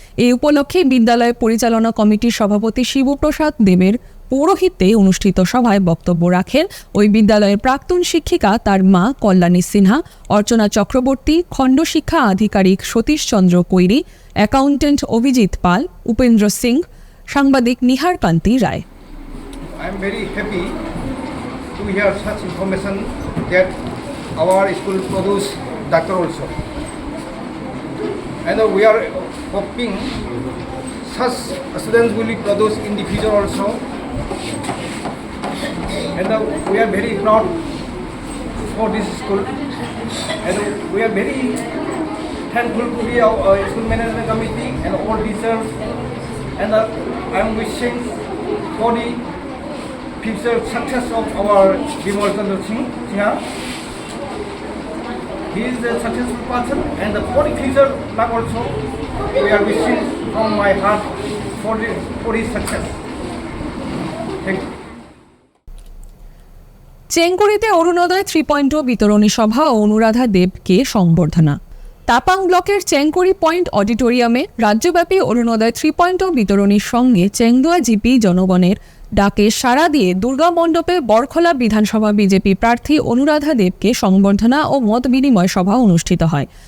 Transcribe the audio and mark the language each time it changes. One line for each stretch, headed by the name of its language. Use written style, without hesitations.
Bangla: এই উপলক্ষে বিদ্যালয় পরিচালনা কমিটির সভাপতি শিবপ্রসাদ দেবের পৌরোহিত্যে অনুষ্ঠিত সভায় বক্তব্য রাখেন ওই বিদ্যালয়ের প্রাক্তন শিক্ষিকা তার মা কল্যাণী সিনহা, অর্চনা চক্রবর্তী, খণ্ড শিক্ষা আধিকারিক সতীশ চন্দ্র কৈরি, অ্যাকাউন্টেন্ট অভিজিৎ পাল, উপেন্দ্র সিং, সাংবাদিক নিহার কান্তি রায়।
English: I am very happy to hear such information that our school produce doctor also, and we are hoping such students will be produced in the future also. and we are very proud for this school, and we are very thankful to be our school management committee and all teachers, and I am wishing for the future success of our Bimal Chandra Singha. He is a successful person, and for the future life also, we are wishing from my heart for his success. Thank you.
Bangla: চেঙ্গুরিতে অরুণোদয় 3.0 বিতরণী সভা ও অনুরাধা দেবকে সংবর্ধনা। তাপাং ব্লকের Chenkuri point অডিটোরিয়ামে রাজ্যব্যাপী অরুণোদয় 3.0 বিতরণীর সঙ্গে চেংদুয়া GP জনগণের ডাকে সাড়া দিয়ে দুর্গা মণ্ডপে বরখলা বিধানসভা বিজেপি প্রার্থী অনুরাধা দেবকে সংবর্ধনা ও মত বিনিময় সভা অনুষ্ঠিত হয়।